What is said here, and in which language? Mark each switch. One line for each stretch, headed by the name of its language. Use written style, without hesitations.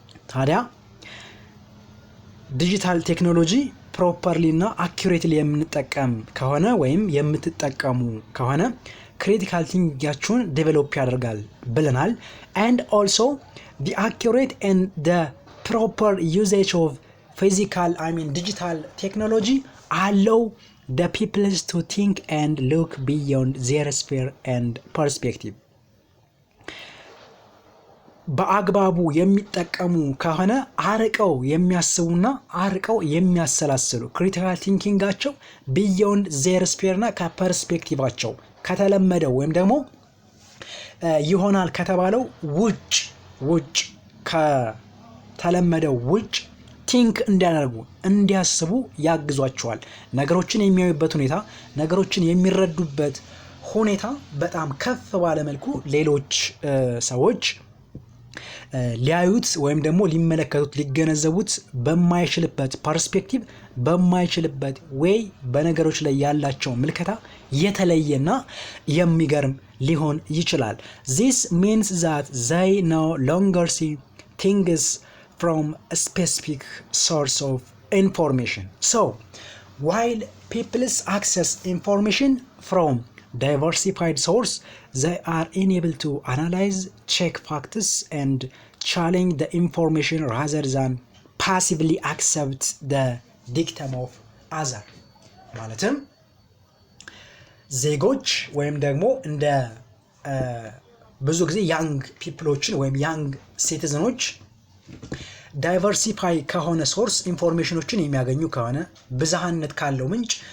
Amharic: ታዲያ ዲጂታል ቴክኖሎጂ ፕሮፐርሊ እና አኪዩሬትሊ የምንጠቀም ከሆነ ወይም የምትጠቀሙ ከሆነ critical thinking develop ያደርጋል ብለናል።
English: and also the accurate and the proper usage of physical digital technology allow the people to think and look beyond their sphere and perspective.
Amharic: በአግባቡ የሚጠቀሙ ከሆነ አርቀው የሚያስቡና አርቀው የሚያሰላስሉ ክሪቲካል ቲንኪንጋቸው ቢዮንድ ዜር ስፔር እና ከፐርስፔክቲቫቸው ከተለመደው ወይም ደግሞ ይሆናል ከተባለው ውጭ ከተለመደው ውጭ ቲንክ እንዲያደርጉ እንዲያስቡ ያግዟቸዋል። ነገሮችን የሚያዩበት ሁኔታ ነገሮችን የሚረዱበት ሁኔታ በጣም ከፍ ባለ መልኩ ሌሎች ሰዎች ሊያዩት ወይም ደግሞ ሊመለከቱት ሊገነዘቡት በማይችልበት ፐርስፔክቲቭ በማይችልበት ዌይ በነገሮች ላይ ያላቸው ምልከታ የተለየና የሚገርም ሊሆን ይችላል።
English: This means that they no longer see things from a specific source of information. So, while people access information from diversified source, they are unable to analyze, check facts and challenge the information rather than passively accept the dictum of other.
Amharic: ማለትም ዜጎች ወይም ደግሞ እንደ ብዙ ጊዜ ያንግ ፒፕሎችን ወይም ያንግ ሲቲዝኖች ዳይቨርሲፋይ ከሆነ ሶርስ ኢንፎርሜሽኖችን የሚያገኙ ከሆነ ብዝሃነት ካለው ምንጭ